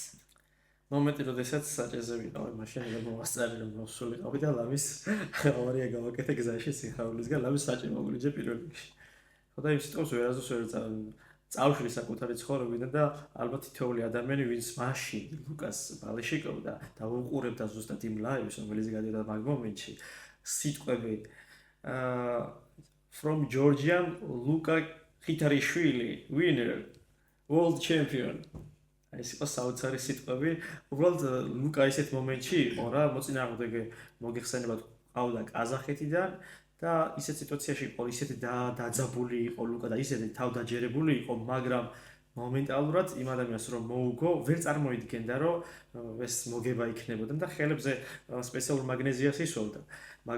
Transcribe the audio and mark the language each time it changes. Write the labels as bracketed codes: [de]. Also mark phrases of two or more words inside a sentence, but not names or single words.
[ka] მომენტი, როდესაც საჭეზე ვიყავი, მაშინ ეგ მომასწარი რომ მოსულიყავი და ლამის ორია გავაკეთე გზაში სიხარულისგან, ლამის საჭე მოგვიჯე პირველ რიგში. ხო და იმ სიტყვას ვერასდროს ვერ წავშლი საკუთარი ცხოვრებიდან და ალბათ თითოეული ადამიანი, ვინც მაშინ ლუკას ბალეშიკოვდა და უყურებდა ზუსტად იმ ლაივს, რომელიც გადაიდა მაგ მომენტში, სიტყვები [en] from Georgia, Luka Khitariashvili, winner, world champion. [ka] ეს იყო საოცარი სიტყვები. უბრალოდ ლუკა ისეთ მომენტში იყო რა, მოწინააღმდეგე მოგეხსენებათ ყავდა ყაზახეთიდან და ისეთ სიტუაციაში იყო, ისეთი დაძაბული იყო ლუკა და ისეთი თავდაჯერებული იყო, მაგრამ მომენტალურად იმ ადამიანს რომ მოუგო, ვერ წარმოიდგენდა რომ ეს მოგება იქნებოდა და ხელებზე სპეციალურ მაგნეზიას ისვევდა მაგ